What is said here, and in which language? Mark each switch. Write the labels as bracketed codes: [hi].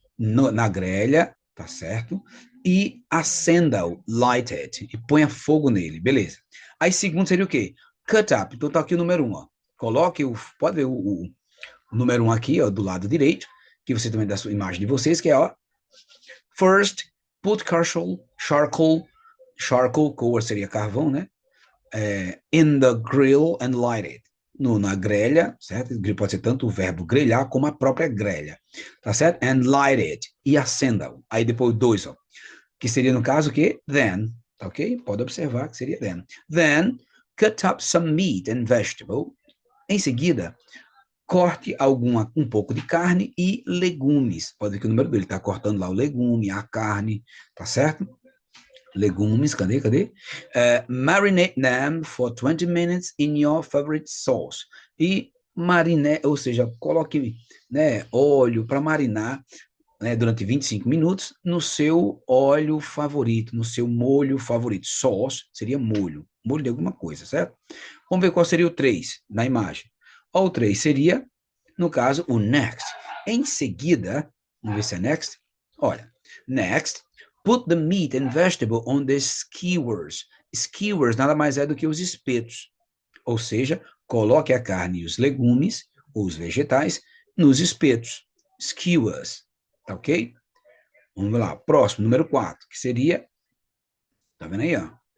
[pt] Na grelha, tá certo? E acenda-o, [en] light it, [pt] e ponha fogo nele, beleza. Aí, segundo seria o quê? [en] Cut up. [pt] Então, tá aqui o número 1, ó. Coloque pode ver o número 1 aqui, ó, do lado direito, que você também dá a sua imagem de vocês, que é, ó, [en] first, put charcoal, [pt] coal seria carvão, né? [en] In the grill and light it. [pt] Na grelha, certo? Grill pode ser tanto o verbo grelhar como a própria grelha, tá certo? [en] And light it. [pt] E acenda-o. Aí depois 2, ó. Que seria no caso o quê? [en] Then, [pt] tá ok? Pode observar que seria [en] then. Then, cut up some meat and vegetable. [pt] Em seguida, corte um pouco de carne e legumes. Pode ver que o número dele está cortando lá o legume, a carne, tá certo? Legumes, cadê? [en] Marinate them for 20 minutes in your favorite sauce. [pt] E ou seja, coloque, né, óleo para marinar, né, durante 25 minutos no seu óleo favorito, no seu molho favorito. Sauce seria molho de alguma coisa, certo? Vamos ver qual seria o 3 na imagem. O 3 seria, no caso, o next. Em seguida, vamos ver se é next. Olha, [en] next, put the meat and vegetable on the skewers. [pt] Skewers nada mais é do que os espetos. Ou seja, coloque a carne e os legumes, ou os vegetais, nos espetos. Skewers. Tá ok? Vamos lá. Próximo, número 4, que seria... Tá vendo aí, ó?